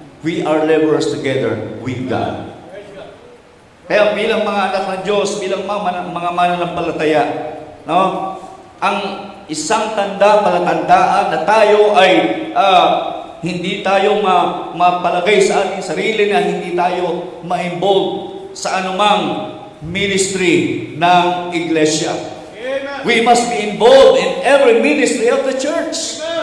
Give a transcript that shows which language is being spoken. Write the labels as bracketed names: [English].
[English] We are laborers together with God. [Filipino] Kaya bilang mga anak ng Diyos, bilang mga mananampalataya, no? Ang isang tanda, palatandaan na tayo ay hindi tayo mapalagay sa ating sarili, na hindi tayo ma-involve sa anumang ministry ng iglesia. [English] We must be involved in every ministry of the church.